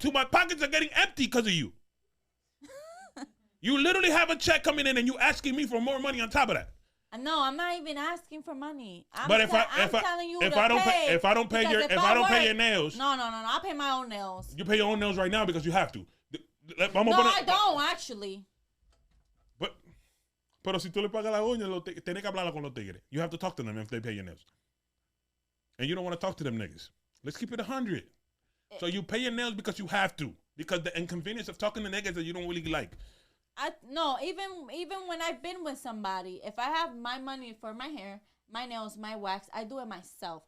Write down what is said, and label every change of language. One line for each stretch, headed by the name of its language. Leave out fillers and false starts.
English: To my pockets are getting empty because of you. You literally have a check coming in and you asking me for more money on top of that. No, I'm not even asking for money. I'm telling you if I don't pay your nails. No. I pay my own nails. You pay your own nails right now because you have to. I don't actually.
Spanish: Pero si tú le pagas la uña, tienes que hablar con los tigres.
English: You have to talk to them if they pay your nails. And you don't want to talk to them niggas. Let's keep it 100. So you pay your nails because you have to. Because the inconvenience of talking to niggas that you don't really like. Even when I've been with somebody, if I have my money for my hair, my nails, my wax, I do it myself.